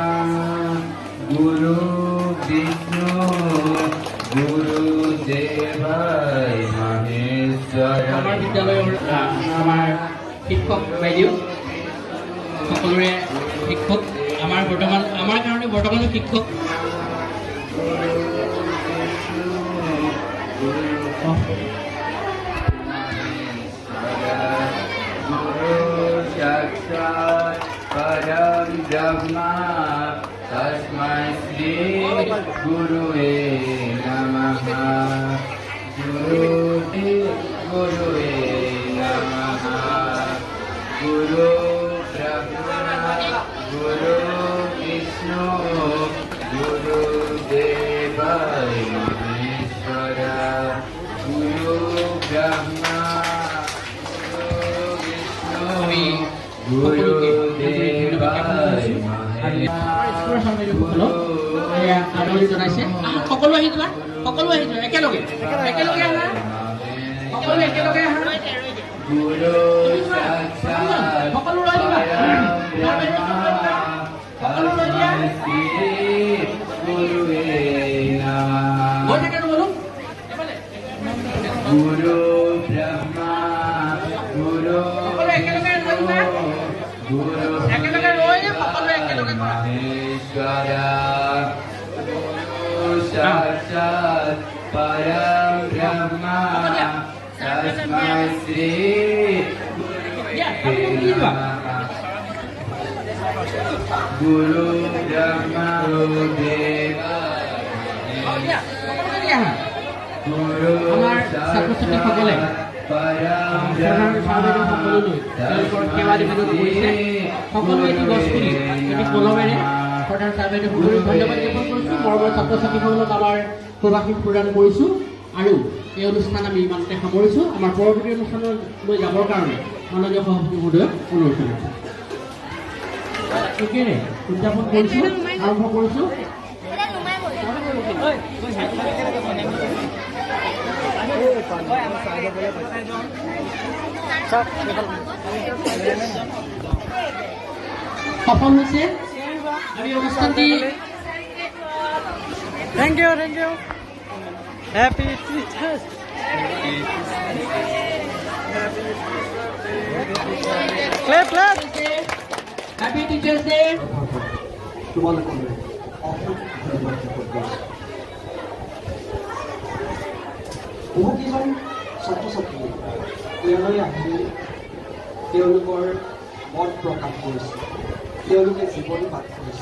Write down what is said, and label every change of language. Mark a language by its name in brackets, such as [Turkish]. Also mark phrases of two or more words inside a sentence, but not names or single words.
[Assamese] আমাৰ বিদ্যালয়ৰ আমাৰ শিক্ষক বাইদেউ সকলোৰে শিক্ষক আমাৰ কাৰণে বৰ্তমানো শিক্ষক। [Sanskrit] परम ब्रह्मा तस्मै श्री गुरुवे नमः। गुरुवे नमः। गुरु ब्रह्मा गुरु विष्णु गुरुदेव महेश्वर। गुरु ब्रह्मा [Assamese] আদৰণি জনাইছে। সকলো আহি যোৱা, সকলো আহি যোৱা, একেলগে একেলগে আহা, সকলো একেলগে আহা, সকলো লৈ যোৱা, সকলো লৈ দিয়া। গৈ থাকে বোলো [Sanskrit] গুৰু ব্ৰহ্মা গুৰু [Assamese] একেলগে একেলগে লৈ সকলো একেলগে [Sanskrit] মহেশ্বৰ। साक्षात् परम ब्रह्मा तस्मै श्री गुरु ब्रह्मा गुरुदेव गुरु [Assamese] ছাত্ৰ-ছাত্ৰীসকলে সকলো এটি গছ পুলি এটি কলমেৰে শ্ৰদ্ধাৰ ছাৰ বাইদেউ ধন্যবাদ জ্ঞাপন কৰিছোঁ। মৰমৰ ছাত্ৰ ছাত্ৰীসকলক আমাৰ সুভাষিত প্ৰদান কৰিছোঁ আৰু এই অনুষ্ঠান আমি ইমানতে সামৰিছোঁ। আমাৰ পৰৱৰ্তী অনুষ্ঠানলৈ যাবৰ কাৰণে মাননীয় সভাপতি মহোদয়ক অনুৰোধ জনাইছোঁ। একেৰে উদযাপন কৰিছোঁ, আৰম্ভ কৰিছোঁ। সফল হৈছে আমি অনুষ্ঠানটি [English] Thank you. Happy teachers. Clap. Happy teachers day [Assamese] তোমালোকলৈ অশেষ ধন্যবাদ জ্ঞাপন কৰিছোঁ। বহুকেইজন ছাত্ৰ ছাত্ৰীয়ে ইয়ালৈ আহি তেওঁলোকৰ মত প্ৰকাশ কৰিছে, তেওঁলোকে জীৱনী বাদ কৰিছে।